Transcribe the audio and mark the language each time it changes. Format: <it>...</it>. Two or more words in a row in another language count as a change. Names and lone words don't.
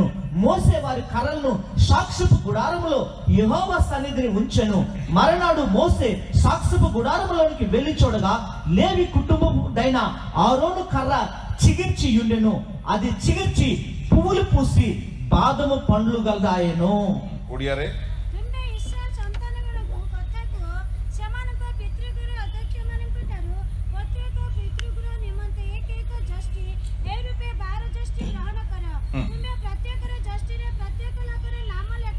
<te>మోసే వారి కర్రలను సాక్ష్యపు గుడారములో యెహోవా సన్నిధిని ఉంచెను. మరునాడు మోసే సాక్ష్యపు గుడారములోనికి వెళ్లి చూడగా లేవి కుటుంబముడైన ఆరోను కర్ర చిగిర్చి ఉండెను. అది చిగిర్చి పువ్వులు పూసి బాదము పండ్లు గలదాయెను.</te> <or>ଓଡ଼ିଆରେ ତୁମେ ଇସ୍ରାଏଲ ସନ୍ତାନମାନଙ୍କୁ କଥାକୁ ସେମାନଙ୍କ ପିତୃଗୃହ ଅଧ୍ୟକ୍ଷମାନଙ୍କ ଠାରୁ ପ୍ରତ୍ୟେକ ପିତୃଗୃହ ନିମନ୍ତେ ଏକ ଯଷ୍ଟି ଏହି ରୂପେ 12 ଯଷ୍ଟି ଗ୍ରହଣ କର। ତୁମେ ପ୍ରତ୍ୟେକର ଯଷ୍ଟିରେ ପ୍ରତ୍ୟେକ ଲୋକର ନାମ ଲେଖ।</or>